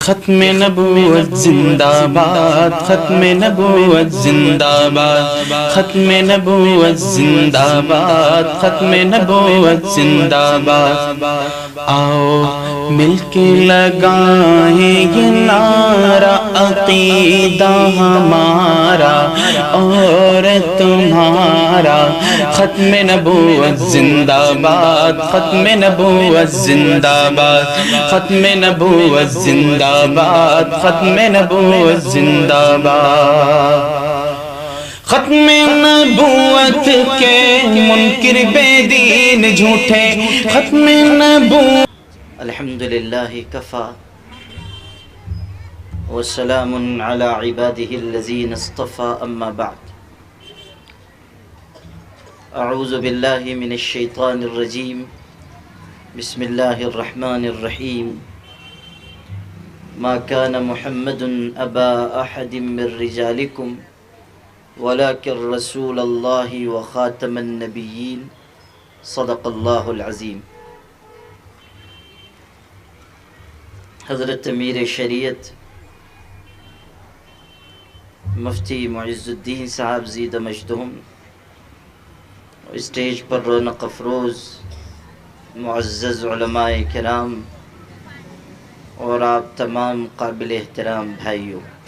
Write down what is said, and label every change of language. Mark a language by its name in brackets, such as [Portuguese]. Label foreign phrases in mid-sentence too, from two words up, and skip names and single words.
[Urdu] ختم نبوت زندہ باد، ختم نبوت زندہ باد، ختم نبوت زندہ باد، ختم نبوت زندہ باد۔ آؤ مل کے لگائیں یہ نعرہ عقیدہ ہمارا اور تمہارا، ختم نبوت زندہ باد، ختم نبوت زندہ باد، ختم نبوت زندہ باد، ختم نبوت زندہ باد۔ ختم نبوت کے منکر بے دین جھوٹے، ختم نبوت۔ [Arabic] الحمدللہ کفا وسلام علی عباده الذین اصطفى، اما بعد۔ اعوذ باللہ من الشیطان الرجیم، بسم اللہ الرحمن الرحیم۔ ما كان محمد ابا احد من رجالکم ولكن رسول اللہ وخاتم النبیین، صدق اللہ العظیم۔ [Urdu] حضرت امیر شریعت مفتی معز الدین صاحب زید مجدہم، اسٹیج پر رونق افروز معزز علماء کرام اور آپ تمام قابل احترام بھائیوں،